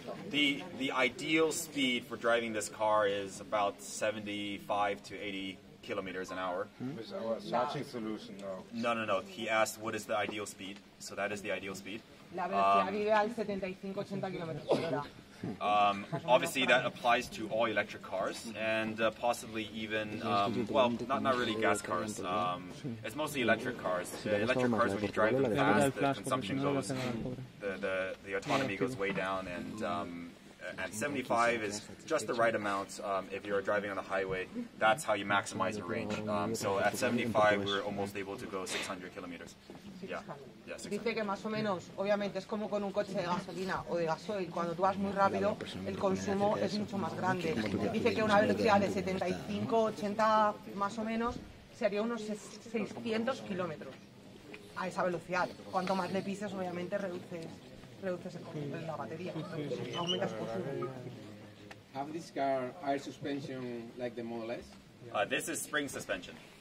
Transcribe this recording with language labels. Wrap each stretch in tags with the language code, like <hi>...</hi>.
<en>The ideal speed for driving this car is about 75 to 80 kilometers an hour. With our charging solution now. No. He asked what is the ideal speed, so that is the ideal speed.</en> <es>La velocidad ideal 75-80 kilómetros por hora.</es> <en>Obviously, that applies to all electric cars and possibly even, well, not really gas cars. It's mostly electric cars. Electric cars, when you drive them fast, the consumption goes, the autonomy goes way down, and 75 is just the right amount if you're driving on the highway. That's how you maximize your range. So at 75, we're almost able to go 600 kilometers. Yeah.</en> <es>Dice que más o menos, obviamente es como con un coche de gasolina o de gasoil, cuando tú vas muy rápido el consumo es mucho más grande. Dice que una velocidad de 75-80 más o menos sería unos 600 kilómetros a esa velocidad. Cuanto más le pises, obviamente reduces la batería, aumentas el consumo.</es> <en>Have this car air suspension like the Model S? This is spring suspension.</en>